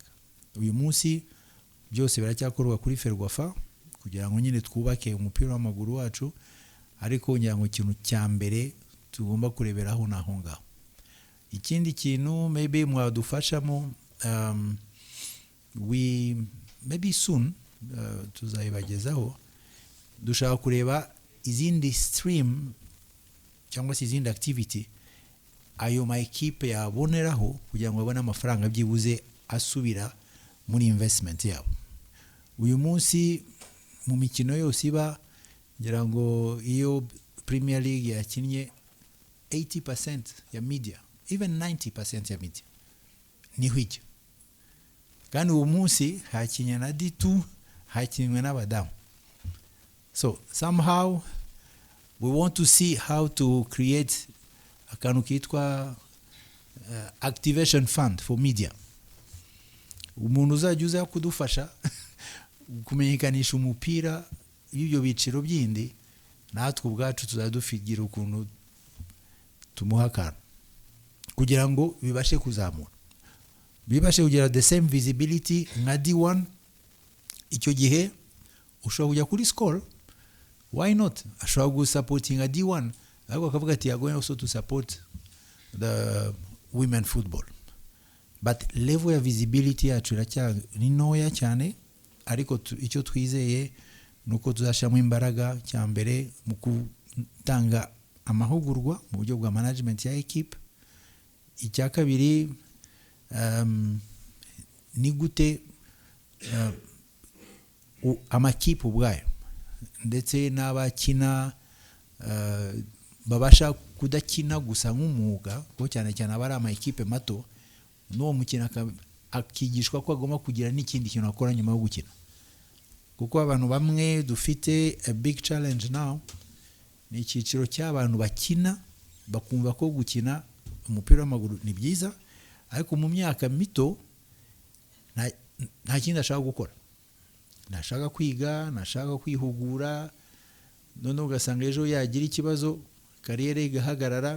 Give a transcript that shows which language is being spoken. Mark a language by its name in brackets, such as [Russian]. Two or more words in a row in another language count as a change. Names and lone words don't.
[Kinyarwanda] Uyu munsi byose biracyakorwa kuri Ferwafa kugira ngo nyine twubake umupira w'amaguru wacu, ariko ngira ngo ikintu cya mbere tugomba kureberaho naho ngaho. Ikindi kintu maybe mwadufashamo [English] we maybe soon [Kinyarwanda] tuzayibagezaho, dushaka kureba izindi stream cyangwa se izindi activity ayo ma equipe yaboneraho kugira ngo babone amafaranga byibuze asubira muri investment yabo. Uyu munsi mu mikino yose iba ngira ngo iyo Premier League yakinnye 80% ya media, even 90% ya media ni hwijya, kandi uwo munsi hakinnye na D2 hakinnye n'abadamu. [English] So somehow we want to see how to create [Kinyarwanda] akantu kitwa [English] activation fund for media. [Kinyarwanda] Umuntu uzajya uza kudufasha kumenyekanisha umupira y'ibyo biciro byindi, natwe ubwacu tuzadufigira ukuntu tumuhakana kugira ngo bibashe kuzamura, bibashe kugira [English] the same visibility [Kinyarwanda] nka D1. Icyo gihe ushobora kujya kuri score, [English] why not [Kinyarwanda] ashobora gusupportinga D1 ariko akavuga ati yagoye [English] also to support the women football, but level [Kinyarwanda] ya visibility yacu ni ntoya cyane. Ariko icyo twizeye nuko tuzashamo imbaraga cyambere mu gutanga amahugurwa mu buryo bwa management ya equipe. Icya kabiri ni gute amakipe ubwayo ndetse n'abakina babasha kudakina gusa nk'umwuga, ko cyane cyane abari ama equipe mato n'uwo mukina akigishwa ko agomba kugira n'ikindi kintu akora nyuma yo gukina. Kuko abantu bamwe dufite [English] a big challenge now [Kinyarwanda] ni icyiciro cy'abantu bakina bakumva ko gukina umupira w'amaguru ni byiza, ariko mu myaka mito nta kindi ashaka gukora, nashaka kwiga, nashaka kwihugura, none ugasanga ejo yagira ikibazo kariyere igahagarara.